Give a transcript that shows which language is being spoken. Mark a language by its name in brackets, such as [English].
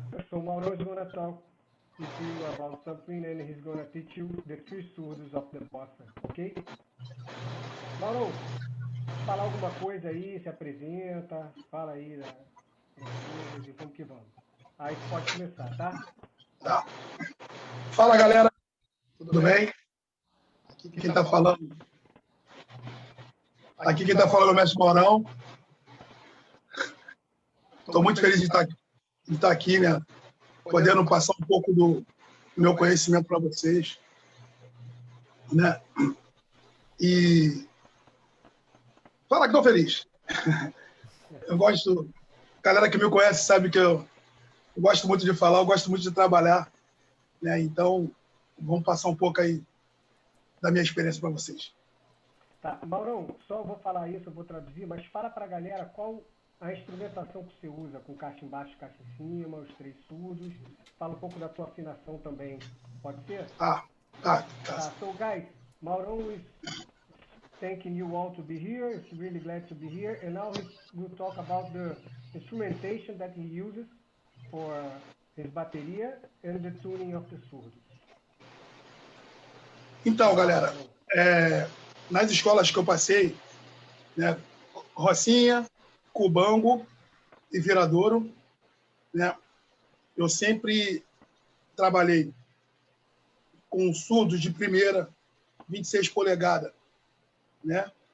[English] So Mauro is going to talk with you about something, and he's going to teach you the three surdos of the bossa, ok? [Portuguese] Mauro, falar alguma coisa aí, se apresenta, fala aí das coisas e vamos que vamos. Aí pode começar, tá? Tá. Fala, galera. Tudo bem? Aqui quem está falando... Aqui quem está falando é o Mestre Maurão. Estou muito feliz de estar aqui, né? Podendo passar um pouco do meu conhecimento para vocês, né? E falar que estou feliz. Eu gosto... A galera que me conhece sabe que eu gosto muito de falar, eu gosto muito de trabalhar, né? Então, vamos passar um pouco aí da minha experiência para vocês. Tá, Maurão, só vou falar isso, eu vou traduzir, mas fala para a galera qual a instrumentação que você usa, com caixa embaixo, caixa em cima, os três surdos. Fala um pouco da tua afinação também, pode ser? Tá. [English] So, guys, Maurão is thanking you all to be here. He's really glad to be here. And now he will talk about the instrumentation that he uses for his bateria and the tuning of the surdos. [Portuguese] Então, galera, nas escolas que eu passei, né, Rocinha, Cubango e Viradouro, né, eu sempre trabalhei com surdos de primeira, 26 polegadas, né?